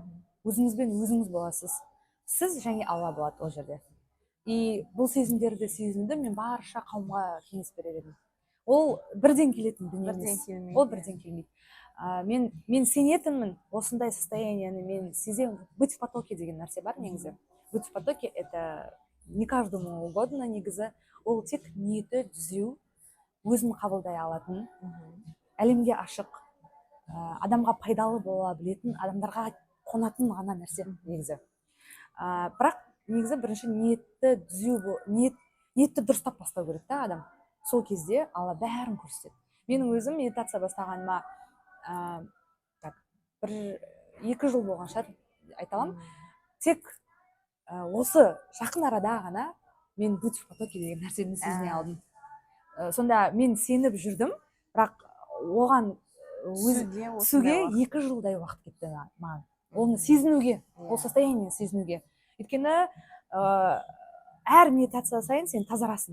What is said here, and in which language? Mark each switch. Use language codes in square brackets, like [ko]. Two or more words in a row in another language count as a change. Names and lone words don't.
[kk] Өзіңізбен өзіңіз боласыз. Сіз және Алла болады ол жерде. И бұл сезімдерді сезінуді мен барша қауымға кеңес берер едім. Ол бірден келетін дүние емес. Ол бірден келмейді. Мен сенетінмін, осындай состоянияны мен сеземін. [ru] Быть в потоке [kk] деген нәрсе бар негізі. [ru] Быть в потоке это не каждому угодно негізі. [kk] Ол тек ниеті түзеу, өзін қабылдай алатын, әлемге ашық, адамға пайдалы бола білетін, адамдарға қонатын ғана нәрсе негізі. Бірақ негізі бірінші ниетті түзеу, ниетті дұрыстап бастау керек та адам. Сол кезде Алла бәрін көрсетеді. Менің өзім медитация бастағаныма 1-2 жыл болған шығар, айта аламын. Тек осы жақын арада ғана мен [ru] быть в потоке [kk] деген нәрсені сезіне алдым. Сонда мен сеніп жүрдім, бірақ оған түсуге 2 жылдай уақыт кетті маған. Оны сезінуге, ол состояниені сезінуге. Өйткені әр медитация сайын сен тазарасың.